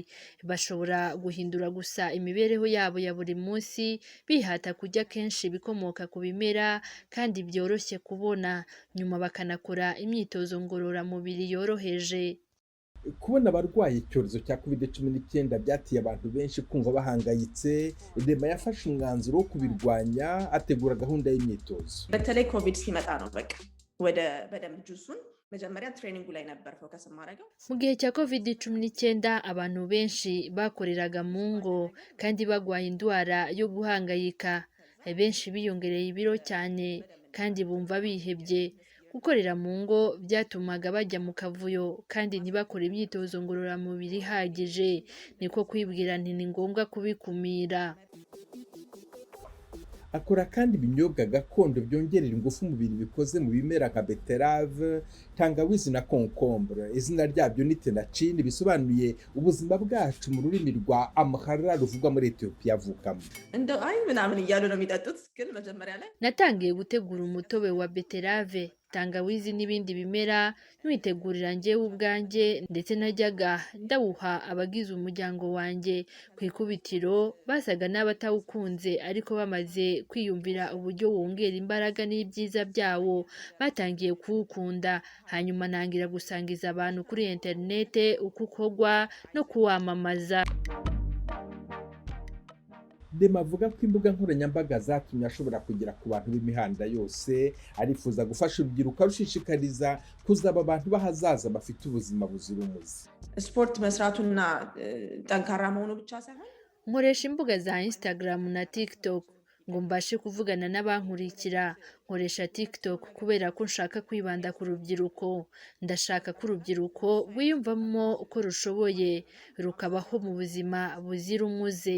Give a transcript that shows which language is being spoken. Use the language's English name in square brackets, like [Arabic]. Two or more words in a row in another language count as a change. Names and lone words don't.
[Kinyarwanda] Bashobora guhindura gusa imibereho yabo ya buri munsi, bihata kurya kenshi ibikomoka ku bimera kandi byoroshye kubona, nyuma bakanakora imyitozo ngororamubiri yoroheje. Kubona abarwaye icyorezo cya COVID-19 byatiye abantu benshi kumva bahangayitse. Lemma yafashe umwanzuro wo kubirwanya, ategura gahunda y'imyitozo. [Amharic] በተለይ ኮቪድ ሲመጣ ነው በቃ ወደ በደንብ ጁሱን መጀመሪያ ትሬኒንጉ ላይ ነበር ፎከስ ማድረገው። [Kinyarwanda] Mu gihe cya COVID-19 abantu benshi bakoreraga mu ngo kandi bagwaye indwara yo guhangayika. Benshi biyongereye ibiro cyane kandi bumva bihebye. Gukorera mu ngo byatumaga bajya mu kavuyo kandi ntibakore imyitozo ngororamubiri ihagije. Niko kwibwira nti ni ngombwa kubikumira. Akora kandi ibinyobwa gakondo byongerera ingufu umubiri bikoze mu bimera nka beterave, tangawizi na concombre. Izina ryabyo ni tenachine, bisobanuye ubuzima bwacu mu rurimi rwa Amhara ruvugwa muri Ethiopia avukamo. [Amharic] እንደው አይ ምናምን እያሉ ነው የሚጠጡት ግን መጀመሪያ ላይ [Kinyarwanda] Natangiye gutegura umutobe wa beterave, tangawizi n'ibindi bimera nwitegurira njyewe ubwanjye, ndetse najyaga ndawuha abagize umuryango wanjye. Ku ikubitiro basaga n'abatawukunze, ariko bamaze kwiyumvira uburyo wongera imbaraga n'ibyiza byawo batangiye kuwukunda. Hanyuma nangira gusangiza abantu kuri interinete uko ukorwa no kuwamamaza. Lemma avuga ko imbuga nkoranyambaga zatumye ashobora kugera ku bantu b'imihanda yose. Arifuza gufasha urubyiruko arushishikariza kuzaba abantu b'ahazaza bafite ubuzima buzira umuze. [Amharic] ስፖርት መስራቱና ጠንካራ መሆኑ ብቻ ሳይሆን [Kinyarwanda] Nkoresha imbuga za Instagram na TikTok ngo mbashe kuvugana n'abankurikira. Nkoresha TikTok kubera ko nshaka kwibanda ku rubyiruko. Ndashaka ko urubyiruko rwiyumvamo uko rushoboye rukabaho mu buzima buzira umuze.